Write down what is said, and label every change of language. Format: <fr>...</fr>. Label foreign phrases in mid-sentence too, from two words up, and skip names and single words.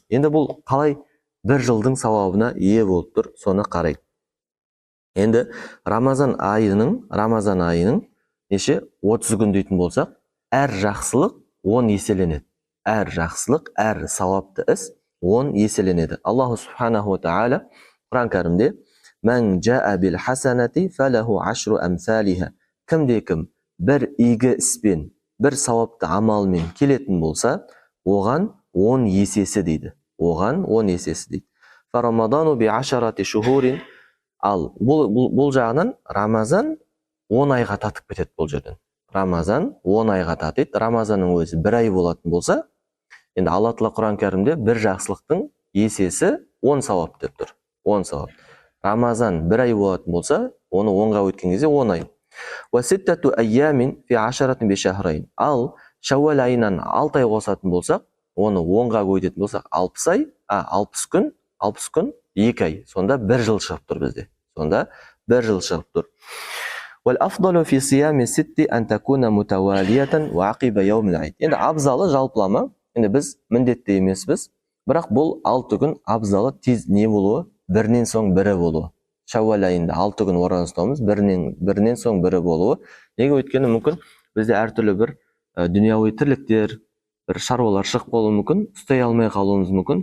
<kk>Енді бұл қалай 1 жылдың сауабына ие болып тұр, соны қарайық. Енді Рамазан айының неше 30 күн дейтін болсақ, әр жақсылық 10 еселенеді. Әр жақсылық, әр сауапты іс 10 еселенеді.</kk> <ar>الله سبحانه وتعالى</ar> <kk>Құран кәрімде</kk> <ar>من جاء بالحسنة فله عشر أمثالها.</ar> <kk>Кімде-кім бір игі іспен, бір сауапты амалмен келетін болса, оған 10 есесі дейді.</kk> <ar>فرمضان بعشرة شهور.</ar> <kk>Ал бұл жағынан Рамазан 10 айға татып кетеді бұл жерден. Рамазан 10 айға татиды. Рамазанның өзі 1 ай болатын болса, енді Алла Тағала Құран кәрімде бір жақсылықтың есесі 10 сауап деп тұр. 10 сауап. Рамазан 1 ай болатын болса, оны 10-ға өткен кезде 10 ай.</kk> <ar>وستة أيام في عشرة بشهرين.</ar> <kk>Ал Шаввал айынан 6 ай қосатын болсақ, оны 10-ға өтетін болсақ, 60 күн 2 ай. Сонда 1 жыл шығып тұр бізде.</kk> <ar>والأفضل في صيام ستة أن تكون متوالية وعقب يوم العيد.</ar> <kk>Енді абзалы жалпылама, енді біз міндетті емеспіз, бірақ бұл 6 күн абзалы тез не болуы, бірінен соң бірі болуы. Шаввал айында 6 күн ораза ұстауымыз, бірінен соң бірі болуы. Неге өйткені мүмкін бізде әртүрлі бір дүнияуи тірліктер, бір шаруалар шығып қалуы мүмкін, ұстай алмай қалуымыз мүмкін.</kk>